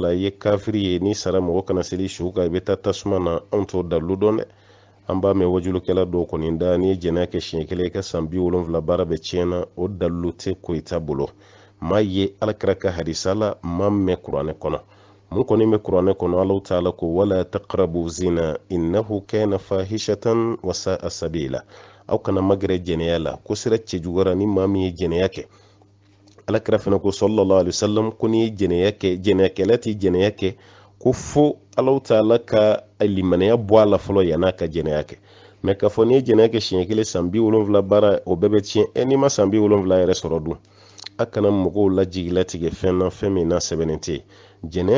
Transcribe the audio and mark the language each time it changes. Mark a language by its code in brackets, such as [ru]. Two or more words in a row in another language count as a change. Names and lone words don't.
[bm] i ye kafiri ye ni sara mɔgɔ kana seli su kan i bɛ taa tasuma na anw t'o dalilu dɔn dɛ an b'a mɛn wajulukɛla dɔw kɔni da n'i ye jɛnɛya kɛ siɲɛ kelen i ka san 70 baara bɛ tiɲɛna o dalilu tɛ koyita bolo maa ye alakira ka hadisa la maa mɛn kuranɛ kɔnɔ mun kɔni bɛ kuranɛ kɔnɔ Allahu taala ko [ar] ولا تقربوا الزنا إنه كان فاحشة وساء سبيلا [bm] aw kana magɛrɛ jɛnɛya la ko sira cɛjuguyara ni maa min ye jɛnɛya kɛ alakira fana ko [ar] صلى الله عليه وسلم [bm] ko ni jɛnɛya kɛ jɛnɛyakɛla tɛ jɛnɛya kɛ ko fo Allahu taala ka limanaya bɔ a la fɔlɔ yan'a ka jɛnɛya kɛ mɛ k'a fɔ ni ye jɛnɛya kɛ siɲɛ kelen san 70 baara o bɛɛ bɛ tiɲɛ n'i ma san 70 yɛrɛ sɔrɔ dun a kana mɔgɔw lajigilatigɛ fɛn na fɛn min na sɛbɛnnen tɛ jɛnɛya